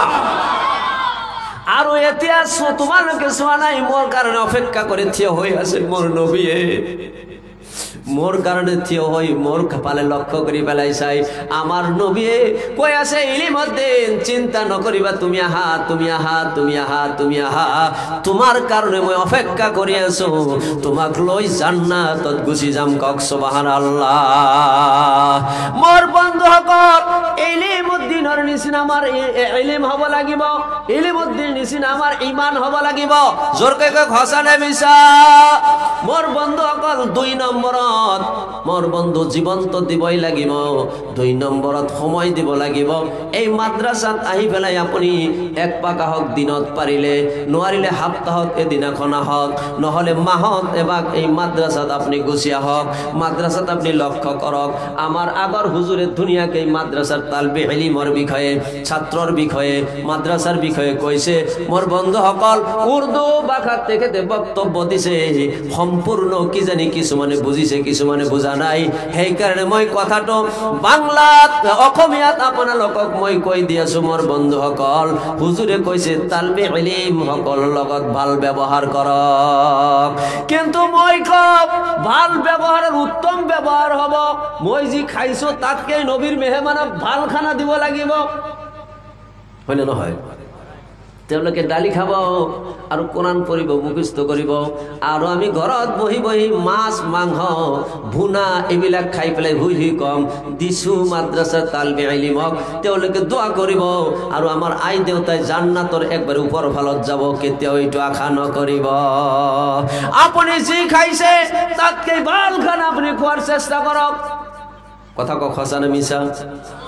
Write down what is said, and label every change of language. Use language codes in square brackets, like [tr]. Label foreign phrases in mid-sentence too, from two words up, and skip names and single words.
[as] আর এতিয়া তোমালোকে চোৱা নাই মোর কারণে অপেক্ষা করে থিয় হয়ে আছে মোর নবীয়ে মোর কারণে থিয় হই মোর কপালে লক্ষ্য করি পেলাই চাই আমার নবীয়ে কই আছে ইলিমুদ্দিন চিন্তা নকরিবা তুমি আহা তোমার কারণে মই অপেক্ষা করি আছো তোমাক লই জান্নাতত গুচি যাম কক সুবহানাল্লাহ মোর বন্ধু সকল ইলিমুদ্দিনৰ নিচিনা আমার ইলিম হব লাগিব ইলিমুদ্দিন নিচিনা আমার ঈমান হব লাগিব জোরকে কক হসানে মিছা মোর বন্ধু সকল 2 নম্বৰত মোর বন্ধু জীবন্ত দিবই লাগিব 2 নম্বৰত সময় দিব লাগিব এই মাদ্রাসাত আহি পেলাই আপনি এক পাকা হক দিনত পারিলে নোৱাৰিলে সপ্তাহত এদিন এখন আহক নহলে মাহত এবাক এই মাদ্রাসাত আপনি গুছি আহক মাদ্রাসাত আপনি লক্ষ্য করক আমার আগর হুজুরে দুনিয়াকে এই মাদ্রাসার তালবে ইলমৰ বিষয়ে ছাত্রর বিষয়ে মাদ্রাসার বিষয়ে কইছে মোর বন্ধু সকল উর্দু ভাষা থেকে বক্তব্য দিছে সম্পূর্ণ কি জানি কিছুমানে বুঝিছে কিছুমানে বুঝা নাই সেই কারণে মই কথাটো বাংলাত অসমীয়াত আপোনালোকক মই কৈ দিয়াছো মোর বন্ধু সকল হুজুরে কইছে তালবে ইলম সকল লগত ভাল ব্যবহার করক কিন্তু মই কব ভাল ব্যবহারের উত্তম ব্যবহার হব মই যি খাইছো তাতকে নবীর মেহমানক ভাল খানা দিব লাগিব হয়নে নহয় তেওঁলোকে ডালি খাব আৰু কোরআন পড়িব মুখস্থ করিব আৰু আমি ঘৰত বহি বহি মাছ মাংস ভুনা এবিলাক খাই পেলাই হুই হুই কম দিছু মাদ্রাসাৰ তালবে ইলমক তেওঁলোকে দোয়া করিব আৰু আমাৰ আই দেউতাই জান্নাতৰ একবাৰ ওপৰ ফালত যাব কেতিয়াও এইটো আশা নকৰিব আপুনি যি খাইছে তাতকৈ ভাল খানা আপুনি খোৱাৰ চেষ্টা কৰক কথা কক হসানে মিছা